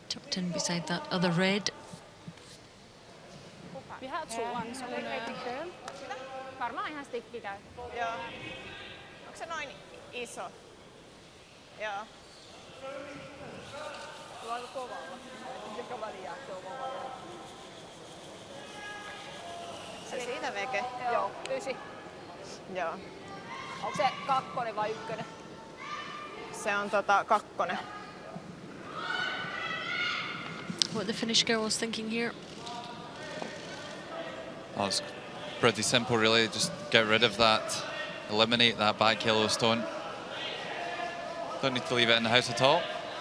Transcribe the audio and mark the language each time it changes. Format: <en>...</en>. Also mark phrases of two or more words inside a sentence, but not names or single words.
<en>tucked in beside that other red.</en> <da>Vi har toeren, så</da> <fi>hun varmaan ihan stikki käy. Joo. Onko se noin iso? Joo. Sulla on aika kovalla. Se kovalla jakso kovalla. Se siitä veke? Joo, 9. Joo. Onko se 2 vai 1? Se on 2.</fi> <en>What the Finnish girl was thinking here. Oh, it's pretty simple, really. Just get rid of that, eliminate that back yellow stone. Don't need to leave it in the house at all.</en>